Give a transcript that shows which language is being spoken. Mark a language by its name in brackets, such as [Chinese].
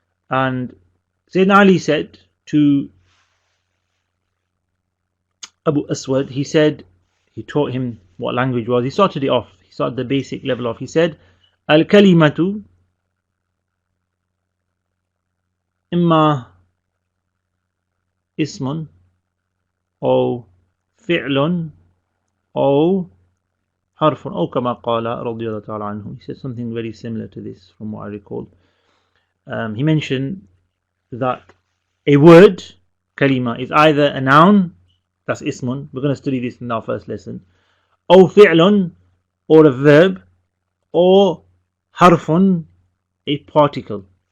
[English] And Sayyidina Ali said to Abu Aswad, he taught him what language was. He started it off. He started the basic level off. He said, Al-kalimatu imma ismun [Arabic] أو فعل أو حرف أو كما قال رضي الله تعالى عنه. [English] He said something very similar to this from what I recall. He mentioned that a word, kalima, is either a noun, that's ismun, we're going to study this in our first lesson, أو فعل, or a verb, or harfun, a particle.